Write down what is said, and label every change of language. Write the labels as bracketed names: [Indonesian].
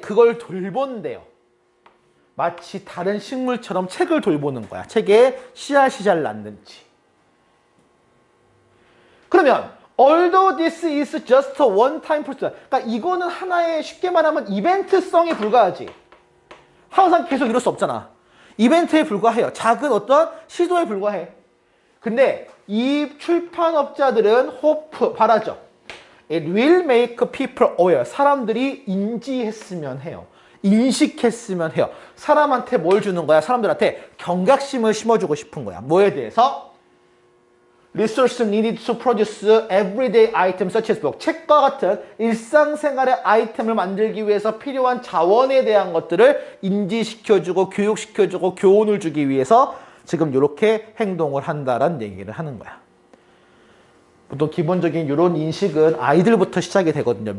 [Korean] 그걸 돌본대요. 마치 다른 식물처럼 책을 돌보는 거야. 책에 씨앗이 잘 났는지. 그러면 [English] although this is just a one-time process. [Korean] 그러니까 이거는 하나의 쉽게 말하면 이벤트성에 불과하지. 항상 계속 이럴 수 없잖아. 이벤트에 불과해요. 작은 어떤 시도에 불과해. 근데 이 출판업자들은 바라죠. [English] It will make people aware. [Korean] 사람들이 인지했으면 해요. 인식했으면 해요. 사람한테 뭘 주는 거야? 사람들한테 경각심을 심어주고 싶은 거야. 뭐에 대해서? [English] Resources needed to produce everyday items such as book. [Korean] 책과 같은 일상생활의 아이템을 만들기 위해서 필요한 자원에 대한 것들을 인지시켜주고 교육시켜주고 교훈을 주기 위해서 지금 이렇게 행동을 한다라는 얘기를 하는 거야. 보통 기본적인 이런 인식은 아이들부터 시작이 되거든요.